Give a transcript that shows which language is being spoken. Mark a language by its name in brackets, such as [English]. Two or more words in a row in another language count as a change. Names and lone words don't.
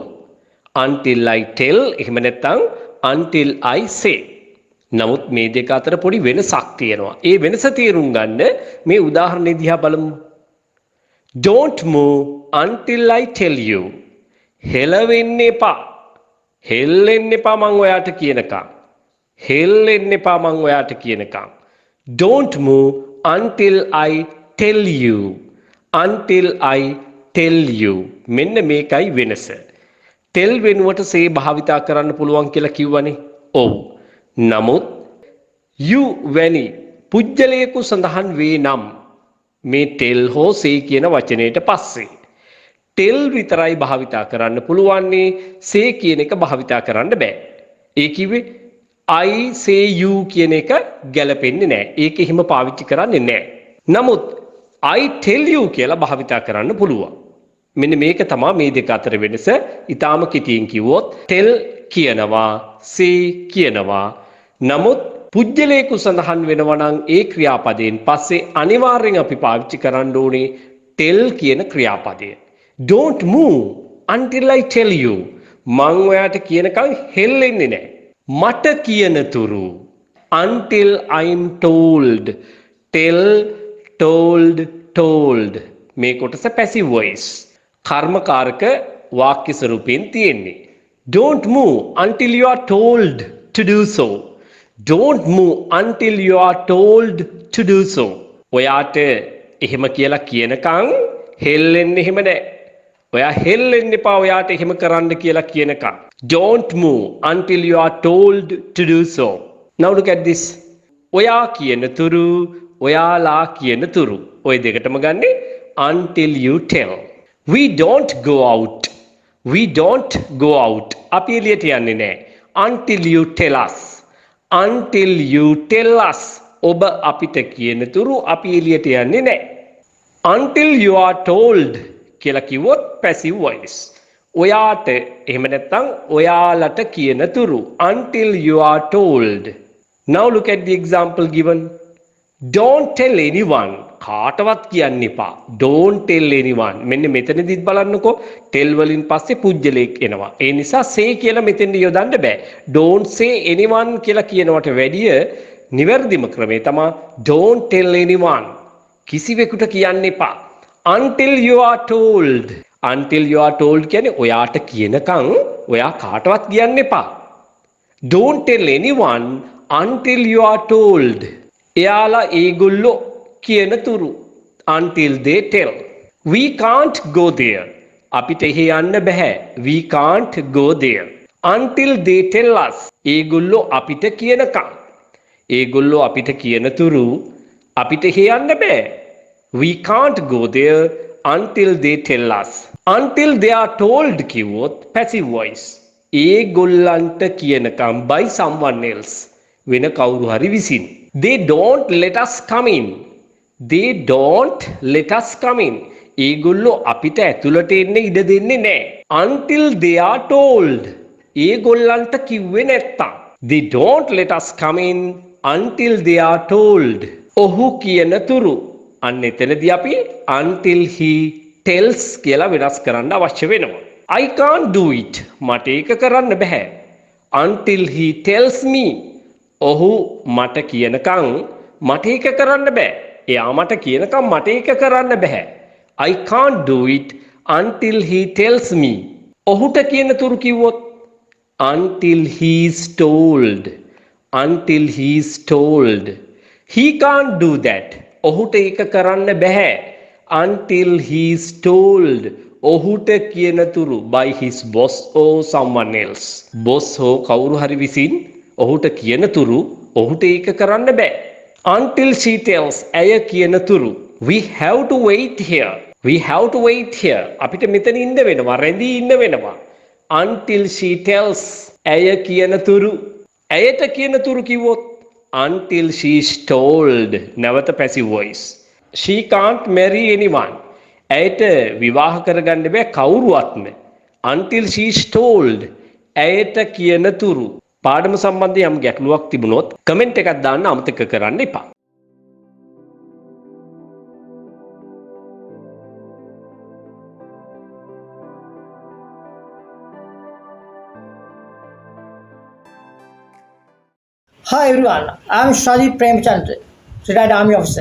[English] until I tell [Sinhala] එහෙම නැත්නම් [English] until I say. [Sinhala] නමුත් මේ දෙක අතර පොඩි වෙනසක් තියෙනවා. ඒ වෙනස තේරුම් ගන්න මේ උදාහරණය දිහා බලමු. [English] Don't move until I tell you. [Sinhala] හෙලවෙන්න එපා. හෙල්ලෙන්න එපා මං ඔයාට කියනකම්. හෙල්ලෙන්න එපා මං ඔයාට කියනකම්. [English] Don't move until I tell you. Until I tell you. [Sinhala] මෙන්න මේකයි වෙනස. tell වෙනුවට say භාවිතා කරන්න පුළුවන් කියලා කිව්වනේ. ඔව්. නමුත් you වැනි පුජ්‍යලයක සඳහන් වේ නම් මේ tell හෝ say කියන වචනයට පස්සේ tell විතරයි භාවිතා කරන්න පුළුවන්නේ, say කියන එක භාවිතා කරන්න බෑ. ඒ කිව්වේ [English] I say you [Sinhala] කියන එක ගැලපෙන්නේ නැහැ. ඒක එහෙම පාවිච්චි කරන්නේ නැහැ. නමුත් [English] I tell you [Sinhala] කියලා භාවිතා කරන්න පුළුවන්. මෙන්න මේක තමයි මේ දෙක අතර වෙනස. ඊටාම කෙටියෙන් කිව්වොත් tell කියනවා, say කියනවා. නමුත් පුජ්‍යලයක සඳහන් වෙනවා නම් ඒ ක්‍රියාපදයෙන් පස්සේ අනිවාර්යෙන් අපි පාවිච්චි කරන්න ඕනේ tell කියන ක්‍රියාපදය. [English] Don't move until I tell you. [Sinhala] මං ඔයාට කියනකම් හෙල්ලෙන්නේ නැහැ. මට කියන තුරු [English] until I'm told. tell, told, told. [Sinhala] මේ කොටස [English] passive voice. [Sinhala] කර්මකාරක වාක්‍ය ස්වරූපයෙන් තියෙන්නේ. [English] Don't move until you are told to do so. Don't move until you are told to do so. [Sinhala] ඔයාට එහෙම කියලා කියනකම් හෙල්ලෙන්නේ එහෙම නැහැ. ඔයා හෙල්ලෙන්න එපා ඔයාට එහෙම කරන්න කියලා කියනකම්. [English] Don't move until you are told to do so. Now look at this. [Sinhala] ඔයා කියන තුරු, ඔයාලා කියන තුරු. ඔය දෙකටම ගන්නේ [English] until you tell. We don't go out. We don't go out. [Sinhala] අපි එළියට යන්නේ නැහැ. [English] Until you tell us. Until you tell us. [Sinhala] ඔබ අපිට කියන තුරු අපි එළියට යන්නේ නැහැ. [English] Until you are told [Sinhala] කියලා කිව්වොත් [English] passive voice. [Sinhala] ඔයාට එහෙම නැත්නම් ඔයාලට කියන තුරු [English] until you are told. Now look at the example given. Don't tell anyone. [Sinhala] කාටවත් කියන්න එපා. [English] Don't tell anyone. [Sinhala] මෙන්න මෙතනදිත් බලන්නකෝ tell වලින් පස්සේ පුජ්‍යලයක් එනවා. ඒ නිසා say කියලා මෙතෙන්ද යොදන්න බෑ. [English] Don't say anyone [Sinhala] කියලා කියනවට වැඩිය නිවැරදිම ක්‍රමය තමයි [English] don't tell anyone. [Sinhala] කිසිවෙකුට කියන්න එපා. [English] Until you are told. Until you are told [Sinhala] කියන්නේ ඔයාට කියනකම් ඔයා කාටවත් කියන්න එපා. [English] Don't tell anyone until you are told. [Sinhala] එයාලා ඒගොල්ලෝ කියන තුරු [English] until they tell. We can't go there. [Sinhala] අපිට එහෙ යන්න බෑ. [English] We can't go there. Until they tell us. [Sinhala] ඒගොල්ලෝ අපිට කියනකම්. ඒගොල්ලෝ අපිට කියන තුරු අපිට එහෙ යන්න බෑ. [English] We can't go there until they tell us. Until they are told කිව්වොත් passive voice. [Sinhala] ඒගොල්ලන්ට කියනකම් [English] by someone else. [Sinhala] වෙන කවුරු හරි විසින්. [English] They don't let us come in. They don't let us come in. [Sinhala] ඒගොල්ලෝ අපිට ඇතුළට එන්න ඉඩ දෙන්නේ නැහැ. [English] Until they are told. [Sinhala] ඒගොල්ලන්ට කිව්වේ නැත්තම්. [English] They don't let us come in until they are told. [Sinhala] ඔහු කියන තුරු අන්න එතනදී අපි [English] until he tells [Sinhala] කියලා වෙනස් කරන්න අවශ්‍ය වෙනවා. [English] I can't do it. [Sinhala] මට ඒක කරන්න බෑ. [English] Until he tells me. [Sinhala] ඔහු මට කියනකම් මට ඒක කරන්න බෑ. එයා මට කියනකම් මට ඒක කරන්න බෑ. [English] I can't do it until he tells me. [Sinhala] ඔහුට කියන තුරු කිව්වොත් [English] until he's told. Until he's told. He can't do that. [Sinhala] ඔහුට ඒක කරන්න බෑ. [English] Until he's told. [Sinhala] ඔහුට කියන තුරු [English] by his boss or someone else. [Sinhala] boss හෝ කවුරු හරි විසින් ඔහුට කියන තුරු ඔහුට ඒක කරන්න බෑ. [English] Until she tells. [Sinhala] ඇය කියන තුරු [English] we have to wait here. We have to wait here. [Sinhala] අපිට මෙතන ඉන්න වෙනවා. රැඳී ඉන්න වෙනවා. [English] Until she tells. [Sinhala] ඇය කියන තුරු ඇයට කියන තුරු කිව්වොත් [English] until she is told. නැවත passive voice. She can't marry anyone. [Sinhala] ඇයට විවාහ කරගන්න බෑ කවුරුවත්ම. [English] Until she is told. [Sinhala] ඇයට කියන තුරු. පාඩම සම්බන්ධයෙන් යම් ගැටලුවක් තිබුණොත් කමෙන්ට් එකක් දාන්න අමතක කරන්න එපා. [English] Hi everyone, I am Shadi Premchandra, retired army officer.